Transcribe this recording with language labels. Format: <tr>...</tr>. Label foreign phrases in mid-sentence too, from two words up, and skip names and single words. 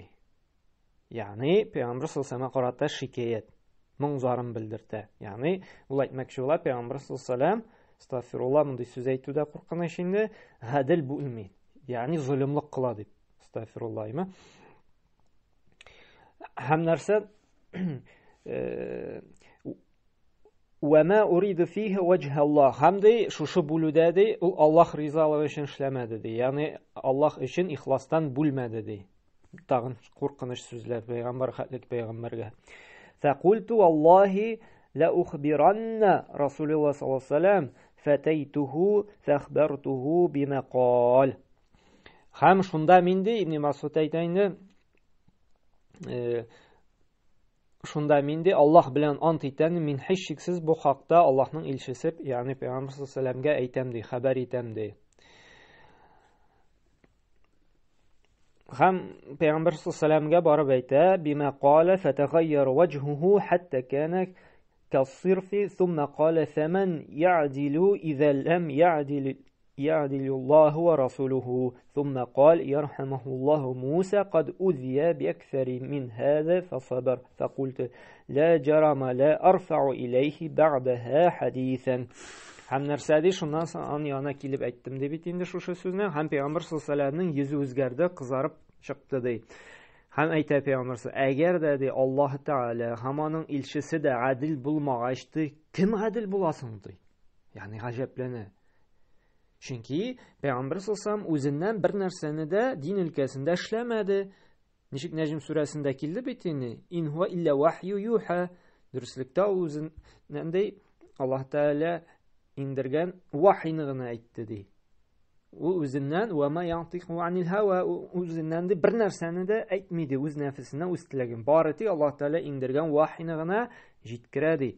<tt>Ягъни Пәйгамбер</tt> <ar>صلى الله عليه وسلم</ar> <tt>карата шикаят, моңзарын белдертә. Ягъни ул әйтмәкче була, Пәйгамбер</tt> <ar>صلى الله عليه وسلم,</ar> <tt>астагфирулла, мондый сүз әйтүдә куркыныч инде, гадел булмый. Ягъни зулымлык кыла дип. Астагфирулла име. Һәм нәрсә</tt> <ar>وما أريد فيه وجه الله.</ar> <tt>Һәм дә шушы бүлүдә дә ул Аллаһ ризалыгы өчен эшләмәде ди. Ягъни Аллаһ өчен ихластан бүлмәде ди. Тагын куркыныч сүзләр пәйгамбер хәтлек пәйгамбәргә.</tt> <ar>فقلت والله لا أخبرن رسول الله صلى الله عليه وسلم فتيته فأخبرته بما قال.</ar> <tt>Һәм шунда минде Ибн Мас'уд әйтә инде, шунда минде Аллаһ белән ант итәм, мин һичшиксез бу хакта Аллаһның илчесе, ягъни Пәйгамбер</tt> <ar>صلى الله عليه وسلم</ar> <tt>әйтәм ди, хәбәр итәм ди. Һәм Пәйгамбер</tt> <ar>صلى الله عليه وسلم</ar> <tt>барып әйтә:</tt> <ar>"Бима قال فتغير وجهه حتى كان كالصرف ثم قال ثمن يعدل إذا لم يعدل الله ورسوله ثم قال يرحمه الله موسى قد أذي بأكثر من هذا فصبر فقلت لا جرم لا أرفع إليه بعدها حديثا."</ar> <tt>Һәм нәрсә ди, шуннан соң аның янына килеп әйттем ди бит инде шушы сүзне. Һәм Пәйгамбер саллаллаһу алейһи ва сәлләмнең йөзе үзгәрде, кызарып чыкты ди. Һәм әйтә Пәйгамбер: "Әгәр дә ди Аллаһ Тәгалә һәм аның илчесе дә гадил булмагач ди, кем гадил буласың ди?" Ягъни гаҗәпләнә. Чөнки Пәйгамбер</tt> <ar>صلى الله عليه وسلم</ar> <tt>үзеннән бер нәрсәне дә дин өлкәсендә эшләмәде. Ничек Нәҗм сүрәсендә килде бит инде:</tt> <ar>"إن هو إلا وحي يوحى."</ar> <tt>Дөреслектә ул үзеннән ди Аллаһ Тәгалә индергән вахйны гына әйтте ди. Ул үзеннән</tt> <ar>وما ينطق عن الهوى,</ar> <tt>үзеннән ди бер нәрсәне дә әйтми ди, үз нәфесенә, үз теләген. Бары тик Аллаһ Тәгалә индергән вахйны гына җиткерә ди.</tt>